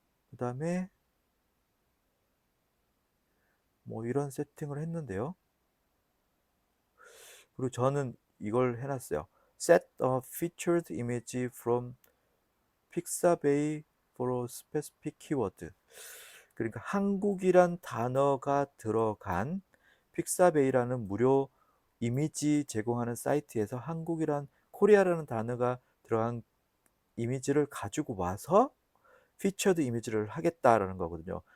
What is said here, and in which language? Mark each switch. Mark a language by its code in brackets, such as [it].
[ko] 그 다음에 뭐 이런 세팅을 했는데요. 그리고 저는 이걸 해놨어요. [en] Set a featured image from Pixabay for a specific keyword. [ko] 그러니까 한국이란 단어가 들어간 픽사베이라는 무료 이미지 제공하는 사이트에서 한국이란 코리아라는 단어가 들어간 이미지를 가지고 와서 피처드 이미지를 하겠다라는 거거든요.